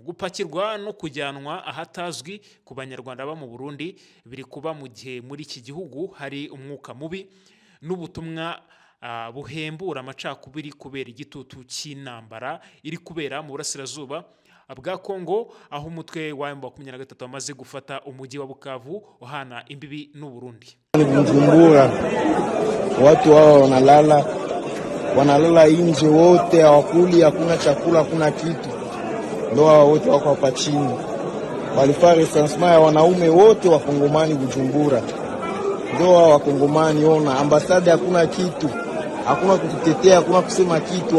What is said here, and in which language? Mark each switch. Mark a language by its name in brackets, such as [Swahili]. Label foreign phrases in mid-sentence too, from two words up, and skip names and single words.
[Kinyarwanda] Gupakirwa no kujyanwa ahatazwi ku banyarwanda ba mu Burundi biri kuba mu gihe muri iki gihugu hari umwuka mubi n'ubutumwa buhembura amacakubiri kubera igitutu cy'intambara iri kubera mu burasirazuba bwa Kongo, aho umutwe wa M23 wamaze gufata umujyi wa Bukavu uhana imbibi n'u Burundi. [Swahili] Bujumbura watu hao wanalala nje wote, hawakuli, hakuna chakula, hakuna kitu. Ndio hao wote wako hapa chini. Walifanya recensement ya wanaume wote wa Kongomani Bujumbura. Ndio hao wa Kongomani, ona ambasada, hakuna kitu, hakuna kututetea, hakuna kusema kitu.